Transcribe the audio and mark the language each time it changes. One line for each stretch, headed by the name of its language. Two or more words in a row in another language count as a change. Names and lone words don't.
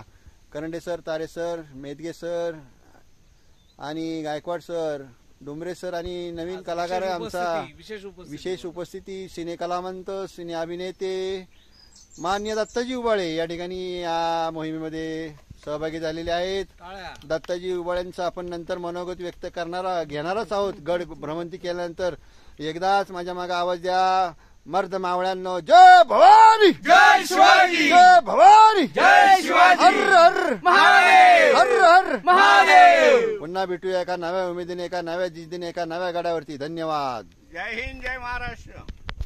Marathi: करंडे सर, तारे सर, मेदगे सर आणि गायकवाड सर, डोंबरे सर आणि नवीन कलाकार आमचा विशेष उपस्थिती सिने कलावंत, सिने अभिनेते मान्य दत्ताजी उबाळे या ठिकाणी या मोहिमेमध्ये सहभागी झालेले आहेत। दत्ताजी उबाळ्यांचा आपण नंतर मनोगत व्यक्त घेणारच आहोत। गड भ्रमंती केल्यानंतर एकदाच माझ्या मागे आवाज द्या, मर्द मावळ्यांनो, जय भवानी, जय शिवाजी, जय भवानी, जय शिवाजी, हर हर महादेव, हर हर महादेव। पुन्हा भेटूया एका नव्या उमेदीने, एका नव्या जिद्दीने, एका नव्या गडावरती। धन्यवाद। जय हिंद, जय महाराष्ट्र।